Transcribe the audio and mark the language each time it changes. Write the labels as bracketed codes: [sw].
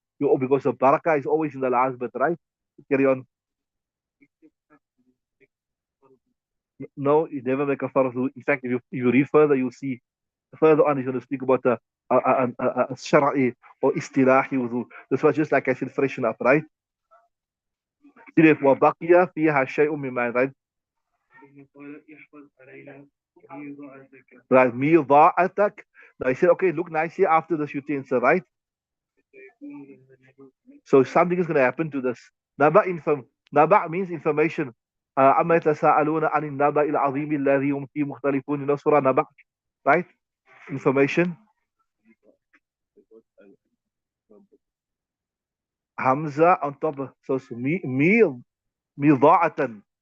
[en] Because the barakah is always in the last bit, right? Carry on. No, you never make a farad wudu. In fact, if you read further, you'll see further on he's going to speak about a shara'i or istilahi wudu. This was just like I said, freshen up, right? See if [ar] وَبَقِيَ فِيهَا شَيْءٌ مِّن مَّاءٍ, right? ثم قال احفظ علينا بيضاعتك [en] Right, مِيضَاعَتك. Now he said, okay, look nicely after this utensil, right? [ar] فيكون لها نبوء. [en] So something is going to happen to this. Naba means information. [ar] أما يتساءلون عن النبأ العظيم الذي هم فيه مختلفون. [en] You know Surah Naba, right? Information. Hamza on top. So it's ميضاعة.